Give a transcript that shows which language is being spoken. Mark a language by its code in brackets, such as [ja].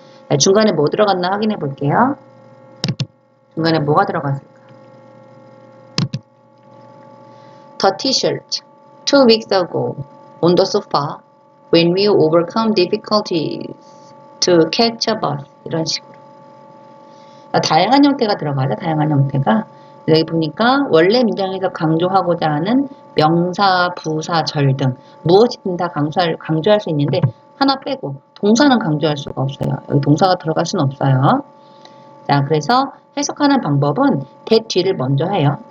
[ko] 자, 중간에 뭐 들어갔나 확인해 볼게요. 중간에 뭐가 들어갔을까? [en] The t-shirt 2 weeks ago on the sofa when we overcome difficulties to catch a bus [ko] 이런 식으로 다양한 형태가 들어가죠. 다양한 형태가 여기 보니까 원래 문장에서 강조하고자 하는 명사, 부사, 절 등 무엇이든 다 강조할 수 있는데 하나 빼고 동사는 강조할 수가 없어요. 여기 동사가 들어갈 수는 없어요. 자, 그래서 해석하는 방법은 that 뒤를 먼저 해요.